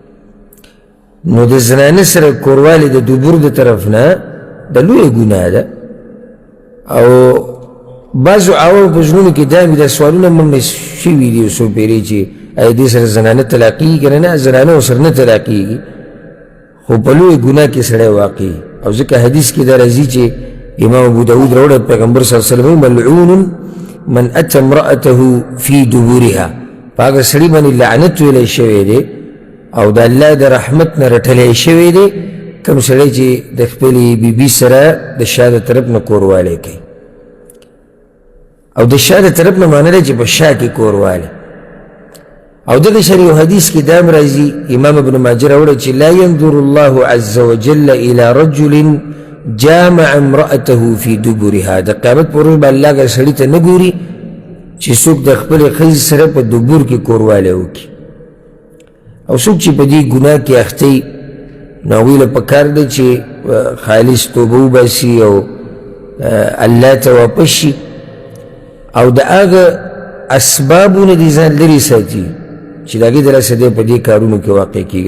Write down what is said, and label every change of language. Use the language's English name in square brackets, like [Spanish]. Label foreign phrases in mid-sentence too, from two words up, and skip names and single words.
[Pashto] نو د زنانه سره کوروالی د دبور د طرف نه د لویه ګناه ده او بعضو عوامو په زړونو کې دا وي دا سوالونه موږ شوي دي یو څو پیرې چې آیا دې سره زنانه طلاقېږي که نه زنانه ورسره نه طلاقېږي خو په لویه ګناه کې سړی واقع او ځکه حدیث کې دا راځي چې امام ابو داود راوړی پیغمبر [Arabic] صلی الله علیه وسلم ملعون من اتى امرأته في دبورها [Pashto] په هغه سړي باندې لعنت ویلی شوی دی او د الله د رحمت نه رټلی شوی دی کوم سړی چې د خپلې بیبي سره د شا د طرف نه کوروالی کوي او د شا د طرف نه معنی دی چې په شا کې کوروالی او دغه شان یو حدیث کې دا هم راځي امام ابن ماجه راوړی چې [Arabic] لا ينظر الله عز وجل الى رجل جامع امرأته في دبرها [Pashto] د قیامت پر ورځ به الله هغه سړي ته نه ګوري چې څوک د خپلې ښځې سره په دبور کې کوروالی وکړي او څوک چې په دې ګناه کې اخته وي نو هغوی له پکار دی چې خالص توبه وباسي او الله ته واپس شي او د هغه اسبابونه دې ځان لرې ساتي چې د هغې د لاسه دی په دې کارونو کې واقع کېږي.